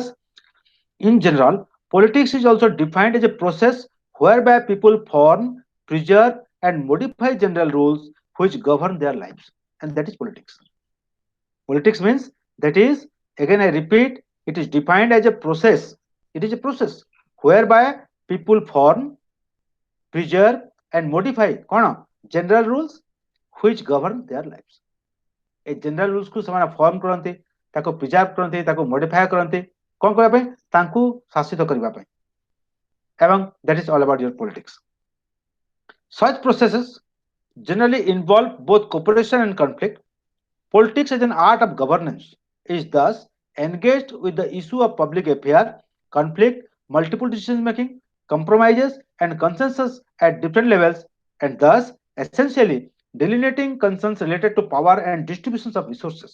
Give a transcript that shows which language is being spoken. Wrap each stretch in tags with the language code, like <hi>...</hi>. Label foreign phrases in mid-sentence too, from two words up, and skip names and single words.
<en>In general, politics is also defined as a process whereby people form, preserve, and modify general rules which govern their lives, and that is politics. Politics means that is, again I repeat, it is defined as a process. It is a process whereby people form, preserve, and modify general rules which govern their lives.</en> <or>ए</or> <en>general rules</en> <or>को ସେମାନେ ଫର୍ମ କରନ୍ତି ତାକୁ ପ୍ରିଜର୍ଭ କରନ୍ତି ତାକୁ ମଡିଫାଏ କରନ୍ତି କଣ କରିବା ପାଇଁ ତାଙ୍କୁ ଶାସିତ କରିବା ପାଇଁ ଏବଂ</or> <en>that is all about your politics. Such processes generally involve both cooperation and conflict. Politics as an art of governance is thus engaged with the issue of public affair, conflict, multiple decision making, compromises, and consensus at different levels, and thus essentially delineating concerns related to power and distributions of resources.</en>